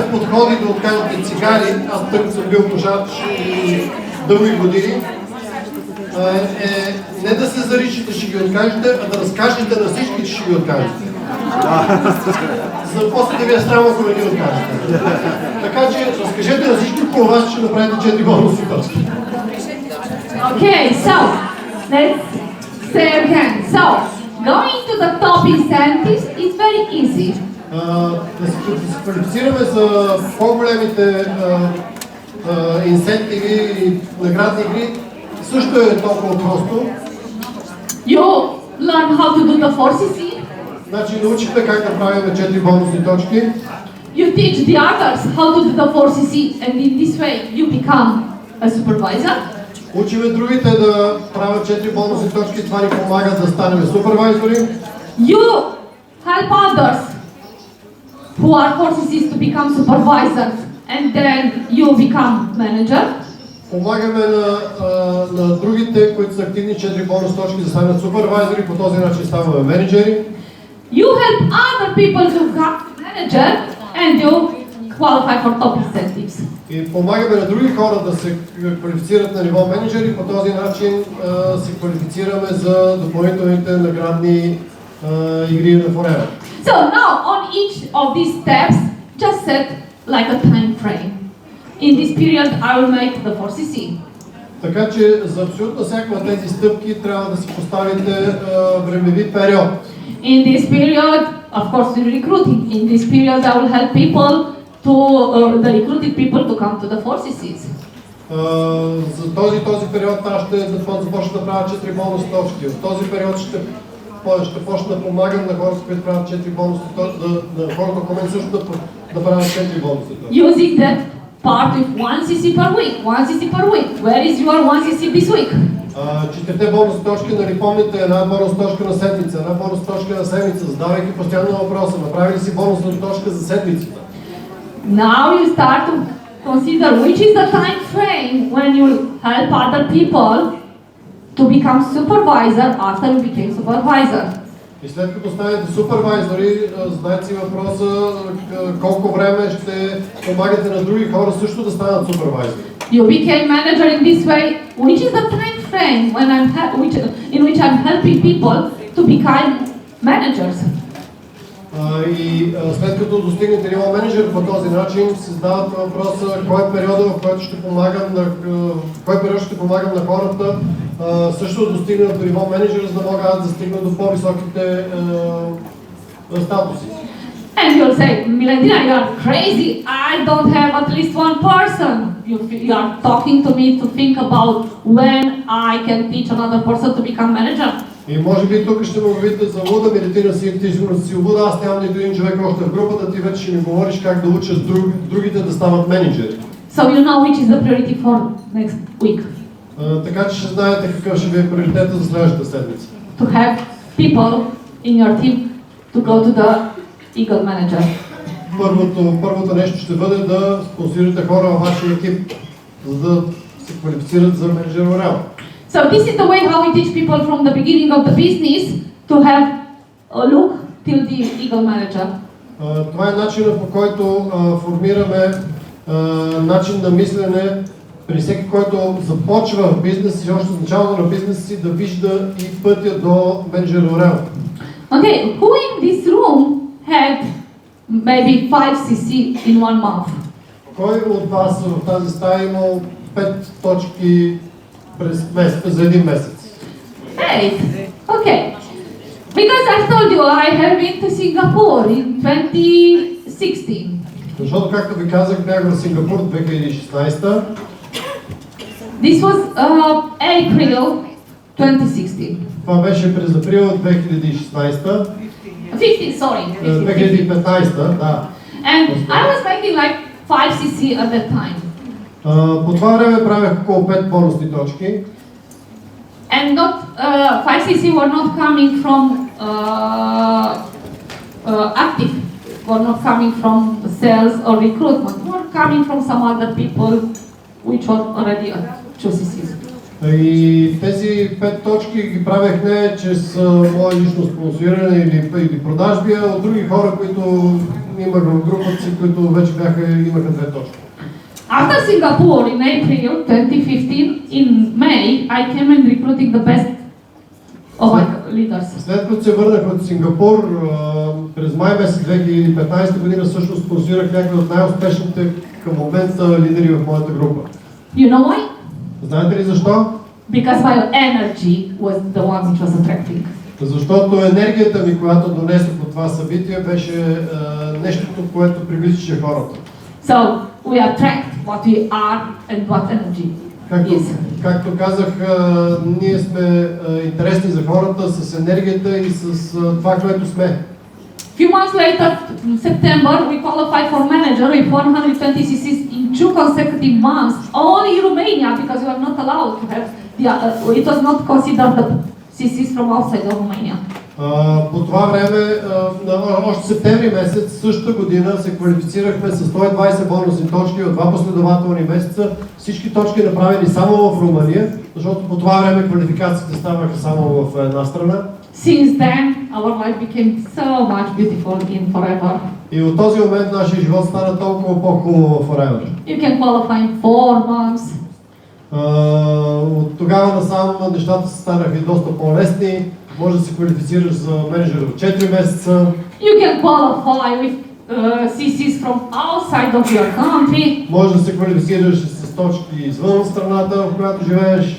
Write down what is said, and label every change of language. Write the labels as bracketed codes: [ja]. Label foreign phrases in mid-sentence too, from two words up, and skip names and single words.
[bg] подходи да откажете цигари, аз тък съм бил пушач дълги години, е не да се заричите, ще ги откажете, а да разкажете на всички, че ще ги откажете. За после да ви е срам, ако не ги откажете. Така че разкажете на всички, по вас ще направите 4 бонуси точки. [en] Okay, so let's say again. So going to the top incentives is very easy. [bg] Да се квалифицираме за по-големите инсентиви и наградни игри също е толкова просто. [en] You learn how to do the 4CC. [bg] Значи научихме как да правим 4 бонусни точки. [en] You teach the others how to do the 4CC and in this way you become a supervisor. [bg] Учиме другите да правят 4 бонусни точки, това ни помага да станем супервайзори. [en] You help others who are 4CCs to become supervisors and then you become manager. [bg] Помагаме на другите, които са активни 4 бонус точки да станат супервайзори, по този начин ставаме менеджери. [en] You help other people to become manager and you qualify for top incentives. [bg] И помагаме на други хора да се квалифицират на ниво менеджери, по този начин се квалифицираме за допълнителните наградни игри на ОРЕЛ. [en] So now on each of these steps, just set like a time frame. In this period, I will make the 4CC. [bg] Така че за абсолютно всяка от тези стъпки трябва да си поставите времеви период. [en] In this period, of course, the recruiting. In this period, I will help people to the recruited people to come to the 4CCs. [bg] За този период аз ще започна да правя 4 бонус точки. В този период ще почна да помагам на хората, които правят 4 бонус точки, на хората около мен също да правят 4 бонус точки. [en] Using that part with 1CC per week, 1CC per week. Where is your 1CC this week? [bg] 4 бонус точки, нали помните, една бонус точка на седмица, една бонус точка на седмица, задавайки постоянно въпроса, направили си бонусна точка за седмицата. [en] Now you start to consider which is the time frame when you help other people to become supervisor after you became supervisor. [bg] И след като станете супервайзори, задайте си въпроса колко време ще помагате на други хора също да станат супервайзори. [en] You became manager in this way, which is the time frame when in which I'm helping people to become managers. [bg] И след като достигнете ниво менеджер по този начин, се задават въпроса кой е периода, в който ще помагам на хората също да достигнат до ниво менеджер, за да мога аз да стигна до по-високите статуси. [en] And you'll say, Milentina, you are crazy. I don't have at least one person. You are talking to me to think about when I can teach another person to become manager. [bg] И може би тук ще ме обявите за луда, Милентина си, ти сигурно си луда, аз нямам нито един човек още в групата, ти вече ще ми говориш как да уча другите да стават менеджери. [en] So you know which is the priority for next week. [bg] Така че ще знаете какъв ще ви е приоритета за следващата седмица. [en] To have people in your team to go to the Eagle Manager. [bg] Първото нещо ще бъде да спонсорирате хора във вашия екип, за да се квалифицират за менеджер ОРЕЛ. [en] So this is the way how we teach people from the beginning of the business to have a look till the Eagle Manager. [bg] Това е начинът, по който формираме начин на мислене При всеки, който започва бизнес и още в началото на бизнеса си да вижда и пътя до менеджер ОРЕЛ. [en] Okay, who in this room had maybe 5 cc in 1 month? [bg] Кой от вас в тази стая имал 5 точки през месец, за един месец? [en] Hey, okay. Because I told you I have been to Singapore in 2016. [bg] Защото, както ви казах, бях в Сингапур 2016. [en] This was April 2016. [bg] Това беше през април 2016. [en] 15, sorry. [bg] 2015, да. [en] And I was making like 5 cc at that time. [bg] По това време правях около 5 бонусни точки. [en] And not 5 cc were not coming from active, were not coming from sales or recruitment, were coming from some other people which were already at 2 cc. [bg] И тези 5 точки ги правех не чрез мое лично спонсориране или продажби, а от други хора, които имах в групата си, които вече имаха 2 точки. [en] After Singapore in April 2015, in May, I came and recruiting the best of my leaders. [bg] След като се върнах от Сингапур, през май месец 2015 година всъщност спонсорирах някои от най-успешните към момента лидери в моята група. [en] You know why? [bg] Знаете ли защо? [en] Because my energy was the one which was attracting. [bg] Защото енергията ми, която донесох от това събитие, беше нещото, което привличаше хората. [en] So we attract what we are and what energy is. [bg] Както казах, ние сме интересни за хората с енергията и с това, което сме. [en] Few months later, in September, we qualified for manager with 120 cc's in 2 consecutive months, only in Romania, because we are not allowed to have, it was not considered the cc's from outside of Romania. [bg] По това време, още септември месец, същата година, се квалифицирахме с 120 бонусни точки от 2 последователни месеца. Всички точки направени само в Румъния, защото по това време квалификациите ставаха само в една страна. [en] Since then, our life became so much beautiful in Forever. [bg] И от този момент нашия живот стана толкова по-хубаво в Forever. [en] You can qualify in 4 months. [bg] От тогава насам нещата станаха и доста по-лесни. Може да се квалифицираш за менеджер в 4 месеца. [en] You can qualify with cc's from outside of your country. [bg] Може да се квалифицираш с точки извън страната, в която живееш.